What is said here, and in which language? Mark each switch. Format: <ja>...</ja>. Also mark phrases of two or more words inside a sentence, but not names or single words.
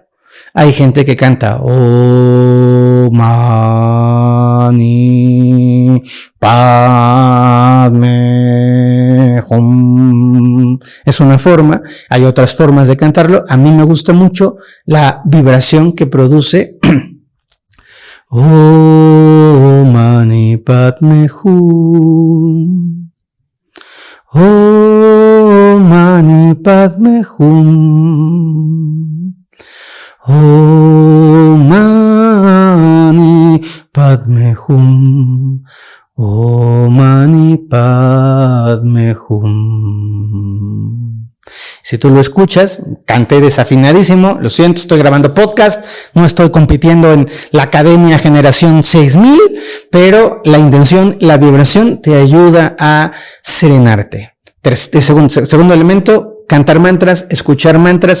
<es>Hay gente que canta</es> <sa>Om Mani Padme Hum.</sa> <es>Es una forma, hay otras formas de cantarlo. A mí me gusta mucho la vibración que produce</es> <sa>Om Mani Padme Hum. Om Mani Padme Hum. Om Mani Padme Hum. Om Mani Padme Hum.</sa> <es>Si tú lo escuchas, canté desafinadísimo, lo siento, estoy grabando podcast, no estoy compitiendo en la Academia Generación 6000, pero la intención, la vibración te ayuda a serenarte. Segundo elemento, cantar mantras, escuchar mantras.</es>